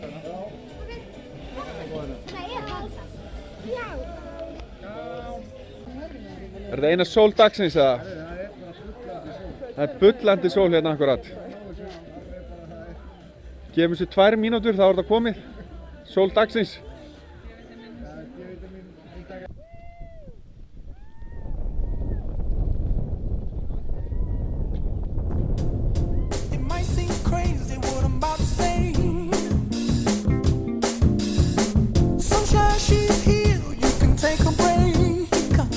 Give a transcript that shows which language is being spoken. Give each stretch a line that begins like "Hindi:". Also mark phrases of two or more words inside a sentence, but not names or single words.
Icelandic: Nei, ég halda. Já. Er þetta eina sól dagsins eða? Það er bullandi sól hérna akkurat. Gefum þessu 2 mínútur, þá er þetta komið. Sól dagsins.
English: It might seem crazy what I'm about to say. Sunshine, she's here, you can take a break.